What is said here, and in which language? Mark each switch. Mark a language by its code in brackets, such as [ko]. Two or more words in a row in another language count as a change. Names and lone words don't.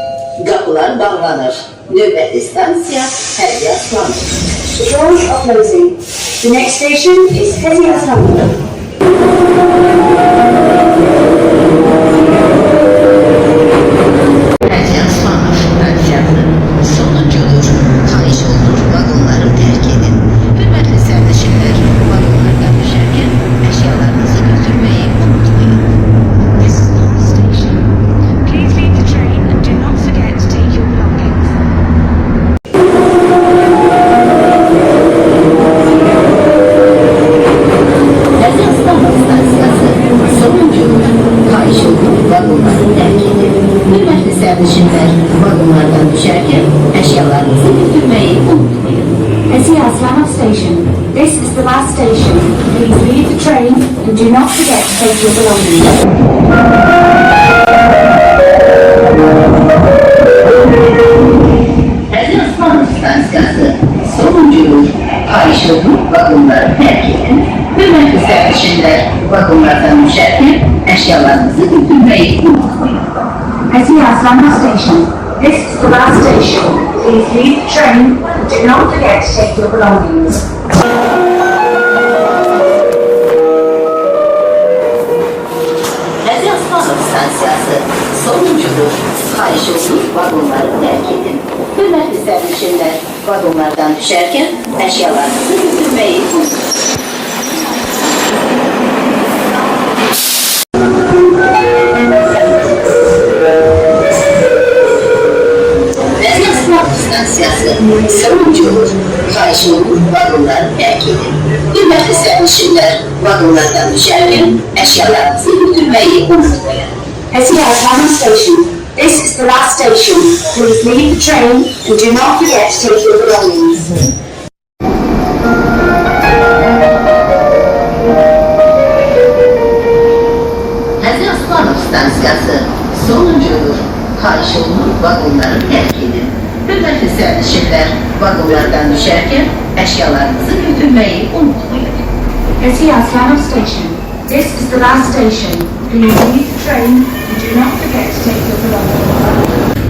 [az] Kapılar bağlanır. Növbəti stansiya Hərbi Aslanov. [en] The doors are closing. The next station is Hezi Aslanov. [az] Hərbi Aslanov radiyatı sonuncudur. Xahiş olur vagonları terk edin. Hürmetli sərnişinlər, vagonlardan düşərkən əşyalarınızı götürməyi unutmayın. [en] This is the last station. Please leave the train and do not forget to take your belongings. [az] Hərbi Aslanov stansiyası sonuncudur. Xahiş olur vagonları terk edin. Hürmetli sərnişinlər, vagonlardan düşərkən əşyalarınızı götürməyi unutmayın. [en] Hezi Aslanov Station. This is the last station. Please leave the train and do not forget to take your belongings. [az] Hərbi Aslanov stansiyası sonuncudur. Xahiş olur vagonları terk edin. Hürmetli sərnişinlər, vagonlardan düşərkən əşyalarınızı götürməyi unutmayın. [en] Hezi Aslanov Station. This is the last station. Please leave the train and do not forget to take your belongings. [az] Hərbi Aslanov stansiyası sonuncudur. Xahiş olur vagonları terk edin. Hürmetli sərnişinlər, vagonlardan düşərkən əşyalarınızı götürməyi unutmayın. Hərbi Aslanov stansiyası sonuncudur. Xahiş olur vagonları terk edin. Hürmetli sərnişinlər, vagonlardan düşərkən əşyalarınızı götürməyi unutmayın. [en] Hezi Aslanov Station. This is the last station. Please leave the train and do not forget to take your belongings. [az] Hərbi Aslanov stansiyası sonuncudur. Xahiş olur vagonları terk edin. Hürmetli sərnişinlər, vagonlardan düşərkən əşyalarınızı götürməyi unutmayın. [en] Hezi Aslanov Station. This is the last station. Please leave the train and do not forget to take your belongings.